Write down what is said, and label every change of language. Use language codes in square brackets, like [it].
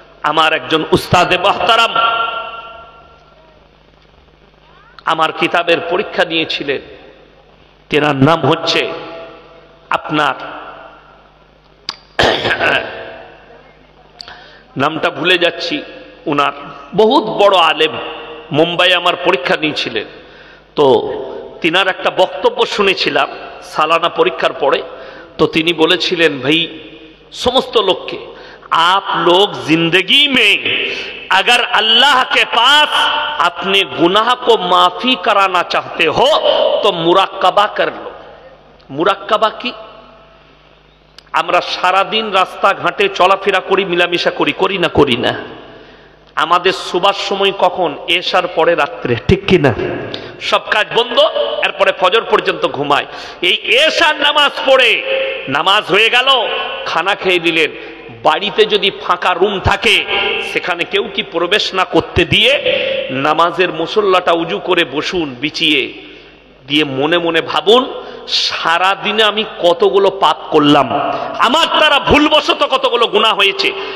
[bn] আমার একজন উস্তাদে মুহতারাম আমার কিতাবের পরীক্ষা নিয়েছিলেন, তেনার নাম হচ্ছে আপনার নামটা ভুলে যাচ্ছি, উনার বহুত বড় আলেম, মুম্বাই আমার পরীক্ষা নিয়েছিলেন। তো তিনার একটা বক্তব্য শুনেছিলাম সালানা পরীক্ষার পরে। তো তিনি বলেছিলেন, ভাই [hi] समस्त लोग के, आप लोग जिंदगी में अगर अल्लाह के पास अपने गुनाह को माफी कराना चाहते हो तो मुराक्काबा कर लो। मुराक्काबा की [bn] আমরা সারা দিন রাস্তা ঘাটে চলাফেরা করি, মিলামিশা করি, করি না? করি না। আমাদের শোবার সময় কখন? এশার পরে রাত্রে, ঠিক কি না? সব কাজ বন্ধ, এরপরে ফজর পর্যন্ত ঘুমায়। এই এশার নামাজ পড়ে, নামাজ হয়ে গেল, খানা খেয়ে দিলেন, বাড়িতে যদি ফাঁকা রুম থাকে সেখানে কেউ কি প্রবেশ না করতে দিয়ে নামাজের মুসল্লাটা উজু করে বসুন বিছিয়ে দিয়ে, মনে মনে ভাবুন সারা দিনে আমি কতগুলো পাপ করলাম, আমার দ্বারা ভুলবশত কতগুলো গুনাহ হয়েছে।